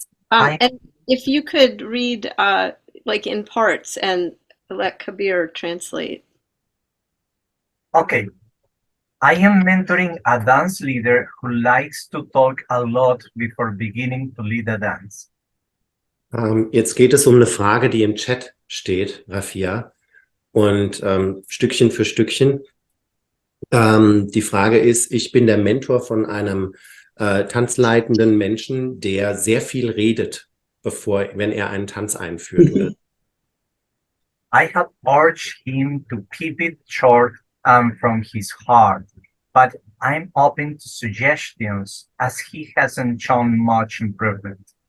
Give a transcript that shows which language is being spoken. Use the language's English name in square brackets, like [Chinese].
[English] And if you could read like in parts and let Kabir translate. Okay. I am mentoring a dance leader who likes to talk a lot before beginning to lead a dance. [German] Jetzt geht es um eine Frage, die im Chat steht, Rafia. Und Stückchen für Stückchen. Die Frage ist, ich bin der Mentor von einem tanzleitenden Menschen, der sehr viel redet, wenn er einen Tanz einführt. Oder [English] I have urged him to keep it short and from his heart, but I'm open to suggestions as he hasn't shown much improvement.